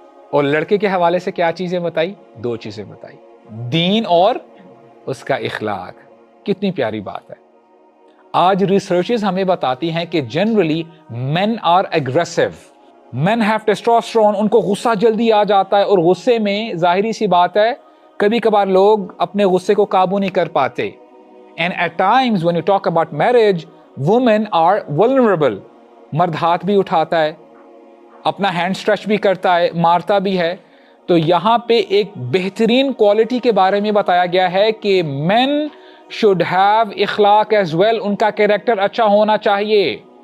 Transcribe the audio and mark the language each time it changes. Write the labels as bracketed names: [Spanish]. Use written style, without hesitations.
[Urdu] اور لڑکے کے حوالے سے کیا چیزیں بتائی؟ دو چیزیں بتائی، دین اور اس کا اخلاق. کتنی پیاری بات ہے. آج ریسرچز ہمیں بتاتی ہیں کہ generally [English] men are aggressive, men have testosterone, [Urdu] ان کو غصہ جلدی آ جاتا ہے، اور غصے میں ظاہری سی بات ہے کبھی کبھار لوگ اپنے غصے کو قابو نہیں کر پاتے. [English] And at times when you talk about marriage, women are vulnerable. [Urdu] مرد ہاتھ بھی اٹھاتا ہے، اپنا ہینڈ اسٹریچ بھی کرتا ہے، مارتا بھی ہے. تو یہاں پہ ایک بہترین کوالٹی کے بارے میں بتایا گیا ہے کہ [English] men should have [Urdu] اخلاق as well، ان کا کیریکٹر اچھا ہونا چاہیے.